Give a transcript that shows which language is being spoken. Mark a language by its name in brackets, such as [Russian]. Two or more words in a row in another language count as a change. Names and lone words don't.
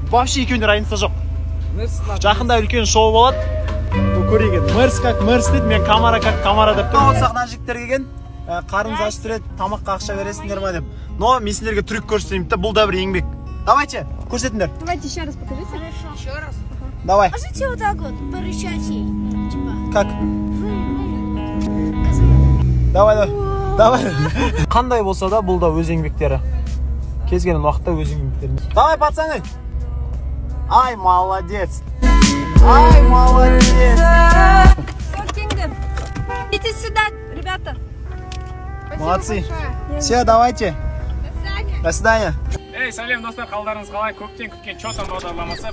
[Kazakh] Вообще екеуіне разница жоқ. Жақында үлкен шоу болады. Көреген. [Russian] Мэрс как мэрс [Kazakh] дейді, мен [Russian] камара как камара [Kazakh] деп тұр. Сахна жігіттер келген. Қарыныз ашып тұрады, тамаққа ақша бересіңдер ма деп. Но мен сендерге трюк көрсетейін, бұл да бір еңбек. Давайте, көрсетіңдер. [Russian] Давайте еще раз покажите. Еще раз. Давай. Покажите вот так вот, порычать ей. Как? Давай. [Kazakh] Қандай болса да, бұл да өз еңбектері. Кез келген уақытта өз еңбектерін. [Russian] Давай, пацаны. Ай, молодец. Ай, молодец. Идите сюда, ребята. Молодцы. Все, давайте. До свидания. Эй, [Kazakh] сәлем достар, қалдарыңыз қалай? Көптен күткен Чотан бағдарламасы.